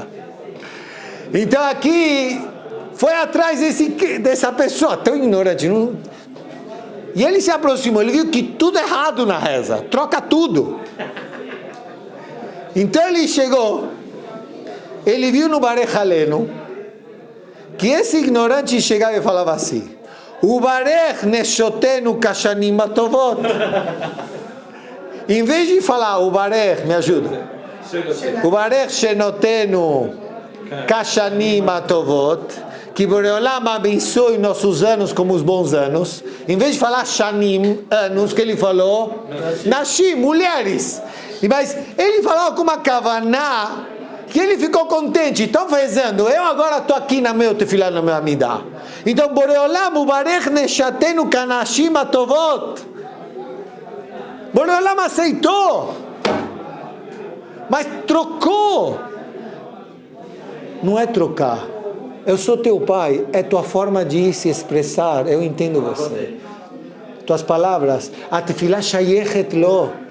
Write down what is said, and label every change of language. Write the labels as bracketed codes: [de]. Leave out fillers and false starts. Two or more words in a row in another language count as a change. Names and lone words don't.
[pt] Então aqui foi atrás dessa pessoa tão ignorante. E ele se aproximou, ele viu que tudo errado na reza, troca tudo. Então ele chegou, ele viu no [he] ברך עלינו [pt] que esse ignorante chegava e falava assim: [he] וברך נשותינו כשנים הטובות. [pt] Em vez de falar Ubarech, me ajuda. [he] וברך שנותינו כשנים הטובות, [pt] que Boreolam abençoe nossos anos como os bons anos. Em vez de falar Shanim, anos, que ele falou? Nashim, mulheres. Mas ele falou com uma kavaná que ele ficou contente. Estão rezando. Eu agora estou aqui na meu tefilá, na meu amidá. Então, [he] בורא עולם, וברך נשותינו כנשים הטובות. [pt] Boreolam aceitou. Mas trocou. Não é trocar. Eu sou teu pai. É tua forma de se expressar. Eu entendo você. Tuas palavras. A [he] תפילה שייכת לו.